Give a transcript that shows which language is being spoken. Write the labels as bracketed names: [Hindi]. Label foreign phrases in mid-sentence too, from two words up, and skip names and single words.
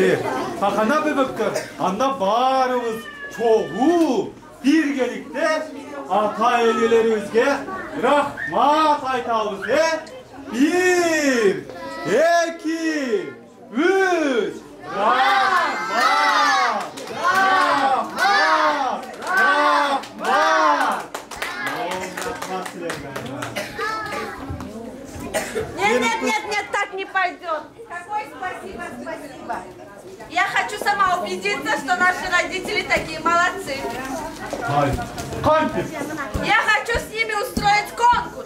[Kyrgyz] Кана бөбөктөр, анда баарыбыз чогуу биргеликте ата-энелерибизге рахмат айтабыз, 1, 2, 3. Рахмат! Рахмат! Рахмат! [Russian] Нет, так не пойдет. Какое спасибо. Я хочу сама убедиться, что наши родители такие молодцы. Я хочу с ними устроить конкурс.